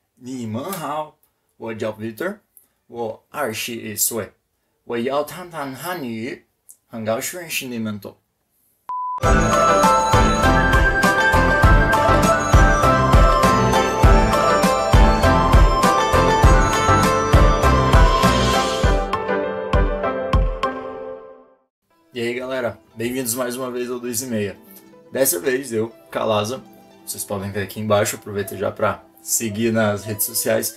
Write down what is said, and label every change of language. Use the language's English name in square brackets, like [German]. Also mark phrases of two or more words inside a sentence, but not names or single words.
[Chinese] 你们好，我叫 Victor，我21岁，我要谈谈汉语，很高兴认识你们都。 [Portuguese] E aí galera, bem-vindos mais uma vez ao 2 e meia. Dessa vez eu, Calaza, vocês podem ver aqui embaixo, aproveita já para seguir nas redes sociais.